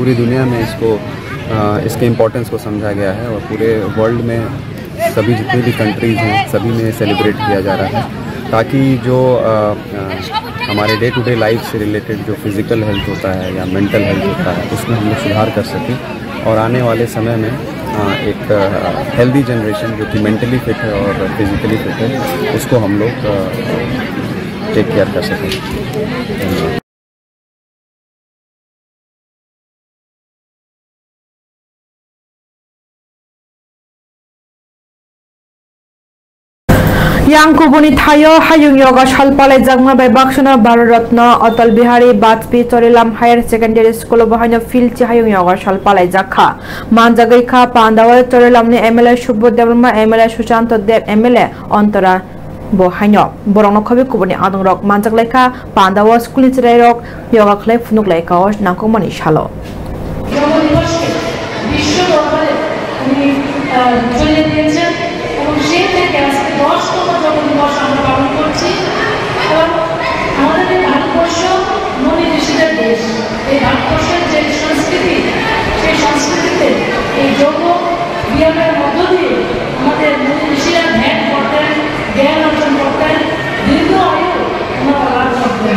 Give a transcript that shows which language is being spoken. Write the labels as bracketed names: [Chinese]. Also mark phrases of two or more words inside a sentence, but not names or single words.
[Hindi] पूरी दुनिया में इसको इसके इम्पोर्टेंस को समझा गया है और पूरे वर्ल्ड में सभी जितनी भी कंट्रीज़ हैं सभी में सेलिब्रेट किया जा रहा है ताकि जो हमारे [English] day to day life [Hindi] से रिलेटेड जो [English] physical health [Hindi] होता है या [English] mental health [Hindi] होता है उसमें हम लोग सुधार कर सकें और आने वाले समय में एक [English] healthy generation [Hindi] जो कि [English] mentally fit [Hindi] है और [English] physically fit [Hindi] है उसको हम लोग [English] take care [Hindi] कर सकें। [Kok Borok] Yang kubuni thayo hayung yoga shalpalai jangma bai baksuna Bharat Ratna Atal Bihari Vajpayee Chorilam Higher Secondary School bahanya filchi hayung yoga shalpalai jakha manjagai kha Pandawal Chorilam ni MLA Subodh Devrma MLA Sushant Dev MLA Antara bohanyo borong khobe kubuni adong rok manjaglai kha Pandawal School chirai rok yoga khlai phunuklai kaos nangkomani shalo [Bangla] যোগ দিবসকে বিশ্ব দরবারে উনি চলে দিয়েছেন এবং সেই থেকে আজকে 10তম যোগ দিবস আমরা পালন করছি। এবং আমাদের এই ভারতবর্ষ মুনি ঋষিদের দেশ, এই ভারতবর্ষের যে সংস্কৃতি সেই সংস্কৃতিতে এই যোগ ব্যায়ামের মধ্য দিয়ে আমাদের মুনি ঋষিরা ধ্যান করতেন, জ্ঞান অর্জন করতেন, দীর্ঘ আয়ু ওনারা লাভ করতেন।